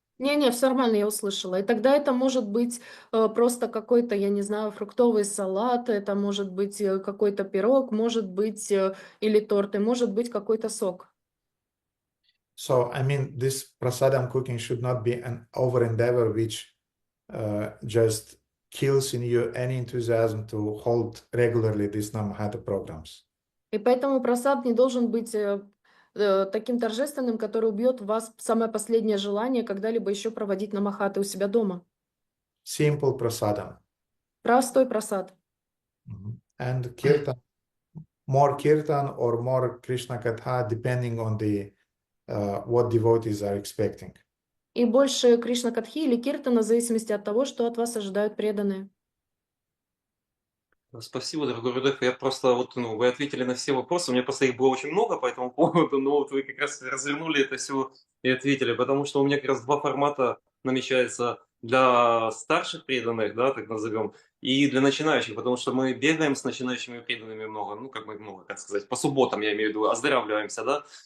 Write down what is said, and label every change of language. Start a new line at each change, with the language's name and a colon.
Russian: Не-не, все нормально, я услышала. И тогда это может быть просто какой-то, я не знаю, фруктовый салат, это может быть какой-то пирог, может быть или торт, и может быть какой-то сок.
English: So, I mean, this prasadam cooking should not be an over endeavor which just kills in you any enthusiasm to hold regularly these Namahata programs.
Russian: И поэтому просад не должен быть таким торжественным, который убьет в вас самое последнее желание когда-либо еще проводить намахаты у себя дома.
English: Simple prasadam.
Russian: Простой просад.
English: And kirtan, more kirtan or more Krishna Katha, depending on the what devotees are expecting.
Russian: И больше Кришна Катхи или Киртана в зависимости от того, что от вас ожидают преданные. Спасибо, дорогой Рудольф. Я просто вы ответили на все вопросы. У меня просто их было очень много по этому поводу, но вот вы как раз развернули это все и ответили, потому что у меня как раз два формата намечается для старших преданных, да, так назовем, и для начинающих, потому что мы бегаем с начинающими преданными много, как сказать, по субботам, я имею в виду, оздоравливаемся, да.